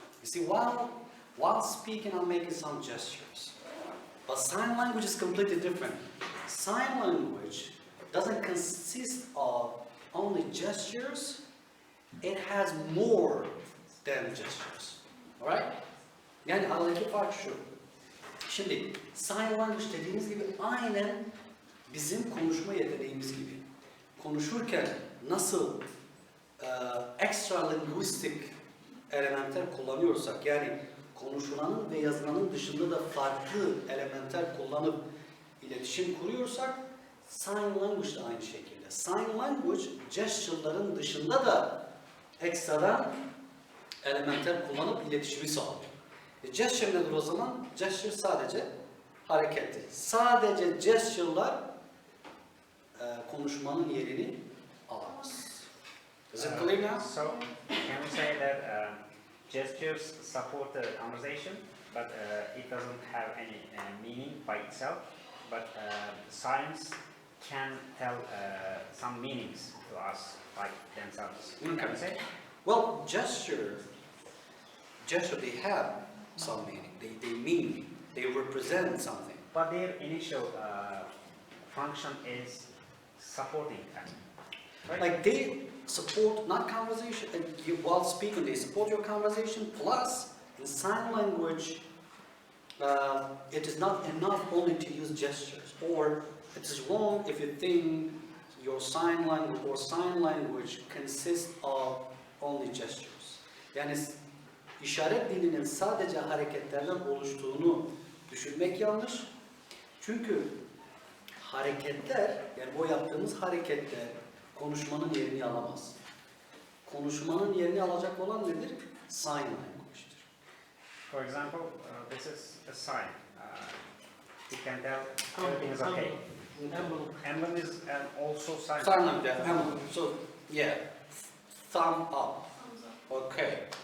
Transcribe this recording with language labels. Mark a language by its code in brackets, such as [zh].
[en] You see, while speaking, I'm making some gestures. But sign language is completely different. Sign language doesn't consist of only gestures. It has more than gestures. Alright? [tr] Yani aradaki fark şu. Şimdi sign language dediğimiz gibi aynen bizim konuşma yeteneğimiz gibi. Konuşurken nasıl extra linguistic elementler kullanıyorsak, yani konuşulanın ve yazılanın dışında da farklı elementler kullanıp iletişim kuruyorsak, sign language de aynı şekilde. Sign language gesture'ların dışında da ekstradan elementler kullanıp iletişimi sağlıyor. Gesture nedir o zaman? Gesture sadece harekettir. Sadece gesture'lar konuşmanın yerini alamaz. [en] Is it clear now? So, can we say that gestures support the conversation, but it doesn't have any meaning by itself, but signs can tell some meanings to us, like themselves. Can we say? Well, gesture, they have some meaning. They mean, they represent something. but their initial function is supporting them. Right? Like they support not conversation, while speaking they support your conversation, plus in sign language it is not enough only to use gestures, or it is wrong if you think your sign language consists of only gestures. [tr] Yani işaret dilinin sadece hareketlerden oluştuğunu düşünmek yanlış. Çünkü hareketler, yani o yaptığımız hareketler konuşmanın yerini alamaz. Konuşmanın yerini alacak olan nedir? Sign language'tir. [en] For example, this is a sign. You can tell everything is okay. Emblem is also sign. Sign language, emblem. So, yeah, thumb up. Okay.